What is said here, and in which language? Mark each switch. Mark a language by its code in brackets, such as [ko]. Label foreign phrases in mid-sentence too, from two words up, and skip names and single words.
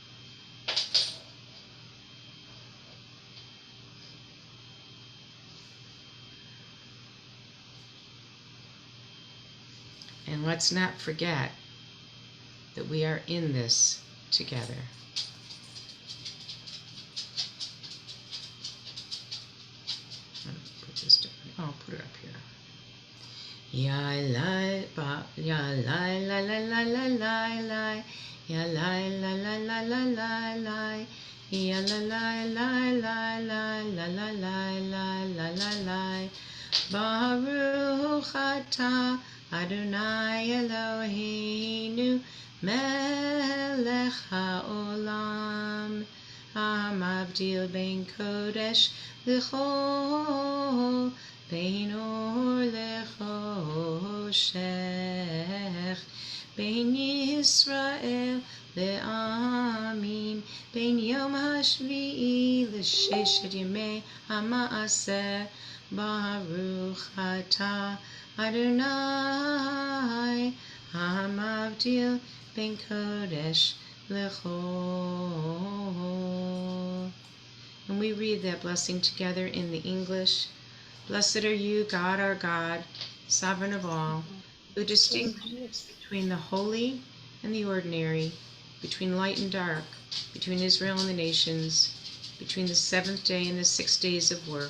[en] And let's not forget that we are in this together. I'll put it up here. Ya la ba ya la la la la la la la ya la la la la la la la ya la la la la la la la la la la la la [he] ברוך אתה אדוני אלוהינו מלך העולם המבדיל בין קודש לחול בין אור לחושך בין ישראל לעמים בין יום השביעי לששת ימי המעשה ברוך אתה אדוני המבדיל בין קודש לחול. [en] And we read that blessing together in the English. Blessed are you, God our God, sovereign of all, who distinguishes between the holy and the ordinary, between light and dark, between Israel and the nations, between the seventh day and the 6 days of work.